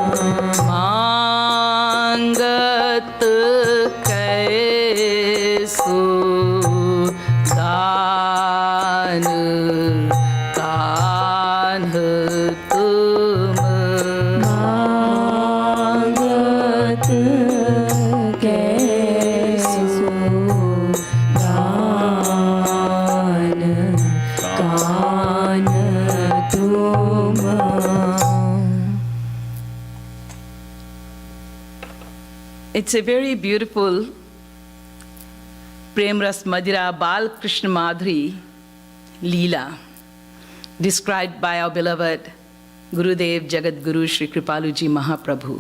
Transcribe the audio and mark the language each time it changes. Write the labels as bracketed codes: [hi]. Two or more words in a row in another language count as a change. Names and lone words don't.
[bra] मांगत कैसो दान कान्ह तुम मांगत कैसो दान कान तुम [en] It's a very beautiful Prem Ras Madhura Bal Krishna Madhuri Leela described by our beloved Gurudev Jagat Guru Sri Kripaluji Mahaprabhu.